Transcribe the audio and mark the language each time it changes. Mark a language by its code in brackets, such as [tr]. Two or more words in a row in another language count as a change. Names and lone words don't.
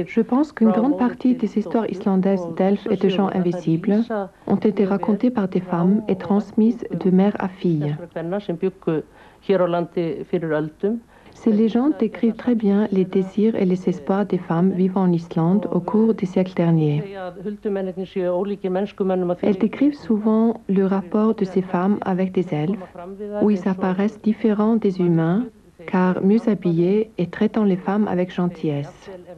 [fr] Je pense qu'une grande partie des histoires islandaises d'elfes et de gens invisibles ont été racontées par des femmes et transmises de mère à fille. [is] Sem bjuggu hér á landi fyrir öldum. [fr] Ces légendes décrivent très bien les désirs et les espoirs des femmes vivant en Islande au cours des siècles derniers. Elles décrivent souvent le rapport de ces femmes avec des elfes, où ils apparaissent différents des humains, car mieux habillés et traitant les femmes avec gentillesse.